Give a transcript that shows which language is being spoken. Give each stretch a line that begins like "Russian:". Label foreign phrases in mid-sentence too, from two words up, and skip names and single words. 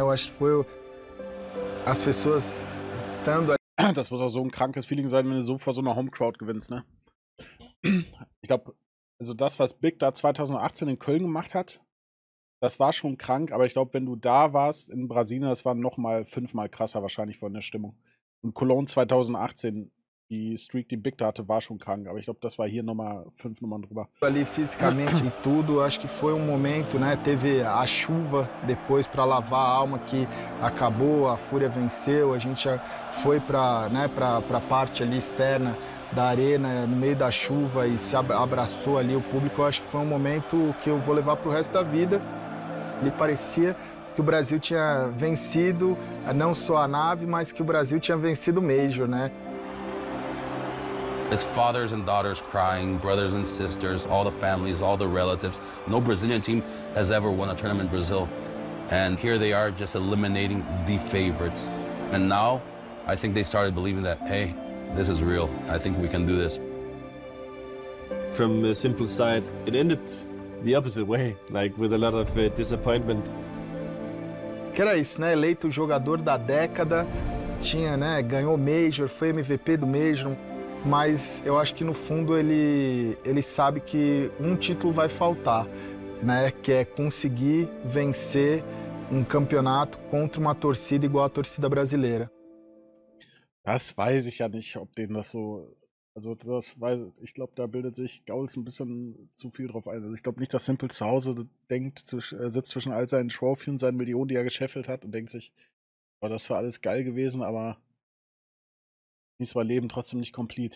Portuguese: Eu acho que foi as pessoas estando ali.
German: Das muss auch so ein krankes Feeling sein, wenn du so vor so einer Home-Crowd gewinnst, ne? Ich glaube, also das, was Big da 2018 in Köln gemacht hat, das war schon krank, aber ich glaube, wenn du da warst in Brasilien, das war nochmal 5-mal krasser wahrscheinlich von der Stimmung. Und Cologne 2018, die Streak, die Big da hatte, war schon krank, aber ich glaube, das war hier nochmal 5 Nummern drüber.
Portuguese: Ali fisicamente e tudo, acho que foi momento, né? Teve a chuva depois para lavar a alma que acabou, a Fúria venceu, a gente já foi para, né, para a parte ali externa da arena, no meio da chuva e se abraçou ali o público. Eu acho que foi momento que eu vou levar para o resto da vida. Ele parecia que o Brasil tinha vencido não só a Navi, mas que o Brasil tinha vencido o Major, né?
English: It's fathers and daughters crying, brothers and sisters, all the families, all the relatives. No Brazilian team has ever won a tournament in Brazil. And here they are just eliminating the favorites. And now I think they started believing that, hey, this is real. I think we can do this. From the Simple side, it ended the opposite way, like with a lot of disappointment.
Portuguese: Que era isso, né? Eleito o jogador da década, tinha, né? Ganhou Major, foi MVP do Major, mas eu acho que no fundo ele sabe que um título vai faltar, né? Que é conseguir vencer um campeonato contra uma torcida igual a torcida brasileira.
German: Das weiß ich ja nicht, ob denen das so. Also ich glaube, da bildet sich Gauls ein bisschen zu viel drauf ein. Also ich glaube nicht, dass Simple zu Hause denkt, sitzt zwischen all seinen Trophy und seinen Millionen, die er gescheffelt hat und denkt sich, oh, das war alles geil gewesen, aber ist mein Leben trotzdem nicht complete.